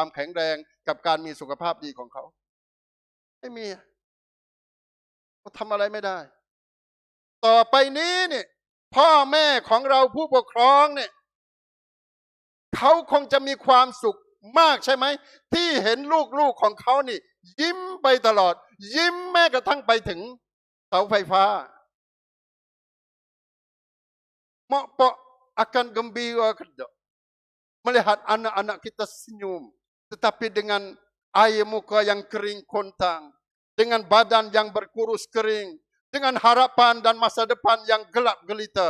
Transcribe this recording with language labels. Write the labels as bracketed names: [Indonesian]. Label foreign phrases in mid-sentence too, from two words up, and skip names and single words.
[Thai] แข็งแรงกับการมีสุขภาพดีของเขาไม่มีเขาทำอะไรไม่ได้ต่อไปนี้นี่พ่อแม่ของเราผู้ปกครองเนี่ยเขาคงจะมีความสุขมากใช่ไหมที่เห็นลูกๆของเขานี่ยิ้มไปตลอดยิ้มแม้กระทั่งไปถึงเสาไฟฟ้า [Malay] mak pak akan gembira tidak melihat anak-anak kita senyum, tetapi dengan air muka yang kering kontang, dengan badan yang berkurus kering, dengan harapan dan masa depan yang gelap gelita.